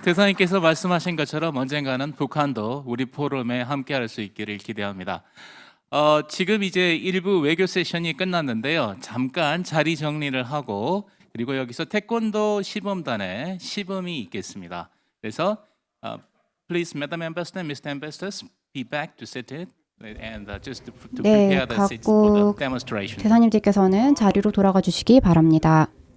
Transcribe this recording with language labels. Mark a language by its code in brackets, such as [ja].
[ko] 대사님께서 말씀하신 것처럼 언젠가는 북한도 우리 포럼에 함께할 수 있기를 기대합니다. 지금 이제 일부 외교 세션이 끝났는데요. 잠깐 자리 정리를 하고 그리고 여기서 태권도 시범단의 시범이 있겠습니다. 그래서 [en] please, Madam Ambassador, Mr. Ambassadors, be back to sit it. And just to 네, prepare the seats for the [ko] 각국 [en] demonstration. [ko] 대사님들께서는 자리로 돌아가 주시기 바랍니다.